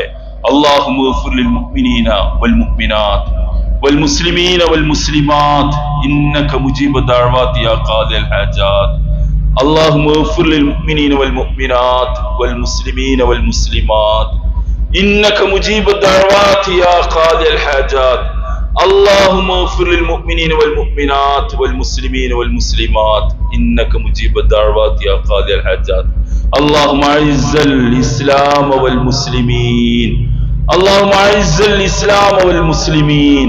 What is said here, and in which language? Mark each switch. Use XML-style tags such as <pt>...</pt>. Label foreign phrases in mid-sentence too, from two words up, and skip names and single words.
<ar>اللهم اغفر للمؤمنين والمؤمنات والمسلمين والمسلمات إنك مجيب الدعوات يا قاضي الحاجات. اللهم اغفر للمؤمنين والمؤمنات والمسلمين والمسلمات إنك مجيب الدعوات يا قاضي الحاجات. اللهم اغفر للمؤمنين والمؤمنات والمسلمين والمسلمات إنك مجيب الدعوات يا قاضي الحاجات. اللهم أعز الإسلام والمسلمين. اللهم أعز الإسلام والمسلمين.</ar>